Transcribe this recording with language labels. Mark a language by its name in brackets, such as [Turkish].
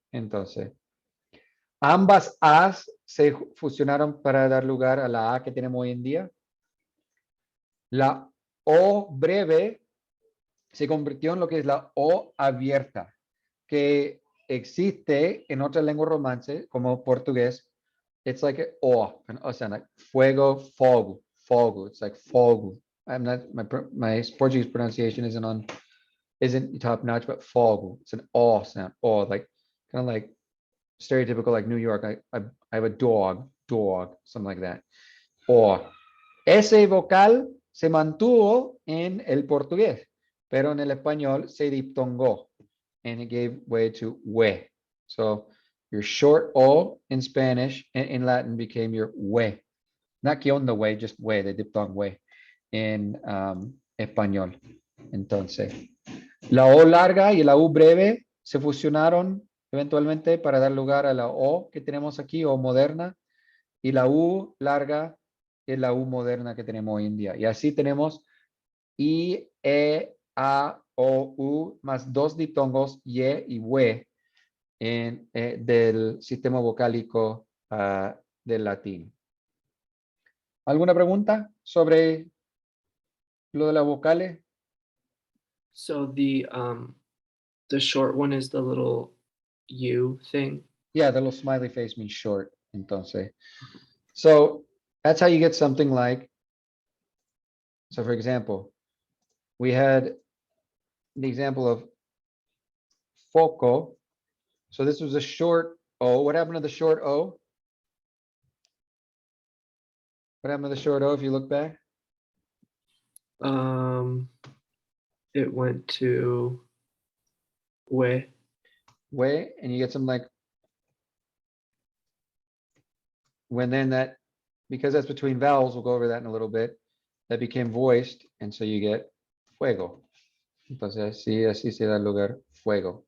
[Spanish] Entonces, ambas A's se fusionaron para dar lugar a la A que tenemos hoy en día. La O breve se convirtió en lo que es la O abierta, que existe en otras lenguas romances, como portugués. [English] It's like [Spanish] o sea, [English] like fuego, fogo, fogo. It's like fogo. I'm not, my Portuguese pronunciation isn't top notch, but fogo. It's an o sound. O, like kind of like stereotypical, like New York. I have a dog, something like that. O. [Spanish] Ese vocal se mantuvo en el portugués, pero en el español se diptongó, [English] and it gave way to we. So your short O in Spanish and in Latin became your we. Not que onda we, just we, the diphthong we in [Spanish] español. Entonces, la O larga y la U breve se fusionaron eventualmente para dar lugar a la O que tenemos aquí, O moderna, y la U larga es la U moderna que tenemos hoy en día. Y así tenemos I, E, A, O, U, más dos diptongos, Y y W del sistema vocálico del latín. ¿Alguna pregunta sobre lo de las vocales? [English] So the short one is the little U thing. Yeah, the little smiley face means short. [Spanish] Entonces, [English] so that's how you get something like, so for example, we had the example of foco. So this was a short O. What happened to the short O? What happened to the short O if you look back? It went to we. Way, and you get something like when then that, because that's between vowels, we'll go over that in a little bit, that became voiced, and so you get fuego. [Spanish] Entonces, así se da lugar fuego.